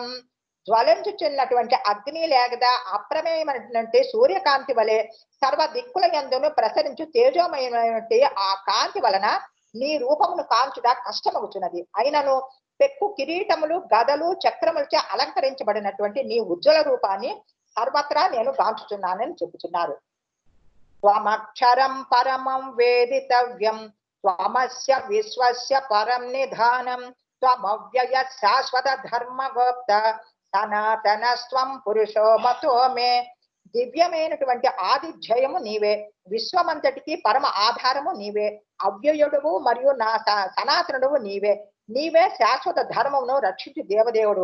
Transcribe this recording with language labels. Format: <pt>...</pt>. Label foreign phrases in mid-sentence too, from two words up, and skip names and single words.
<te>జ్వలించుచున్నటువంటి అగ్ని లేదా అప్రమేయమైనటువంటి సూర్యకాంతి వలె సర్వ దిక్కుల యందును ప్రసరించు తేజోమయమైనటువంటి ఆ కాంతి వలన నీ రూపమును కాంచుట కష్టమగుచున్నది. అయినను పెక్కు కిరీటములు, గదలు, చక్రములచే అలంకరించబడినటువంటి నీ ఉజ్వల రూపాన్ని సర్వత్రా నేను కాంచుచున్నానని చెబుతున్నారు.</te> <sa>త్వమక్షరం పరమం వేదితవ్యం త్వమస్య విశ్వస్య పరం నిధానం త్వమవ్యయ శాశ్వత ధర్మగోప్త సనాతనస్త్వం పురుషో మతో మే.</sa> <te>దివ్యమైనటువంటి ఆదిధ్యయము నీవే, విశ్వమంతటికి పరమ ఆధారము నీవే, అవ్యయుడువు మరియు నా సనాతనుడువు నీవే, నీవే శాశ్వత ధర్మమును రక్షించు దేవదేవుడు.</te>